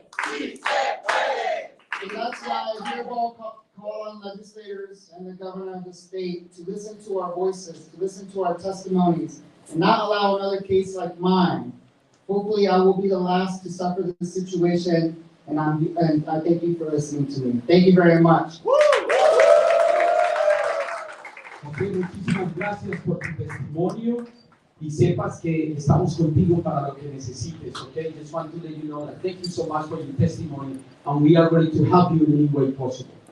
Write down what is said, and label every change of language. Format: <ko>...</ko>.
<en>And that's why I hereby call on legislators and the governor of the state to listen to our voices, to listen to our testimonies, and not allow another case like mine. Hopefully, I will be the last to suffer this situation, and I thank you for listening to me. Thank you very much.</en> <es>Ok, muchísimas gracias por tu testimonio y sepas que estamos contigo para lo que necesites.</es> <en>Okay, just want to let you know that thank you so much for your testimony and we are ready to help you in any way possible.</en>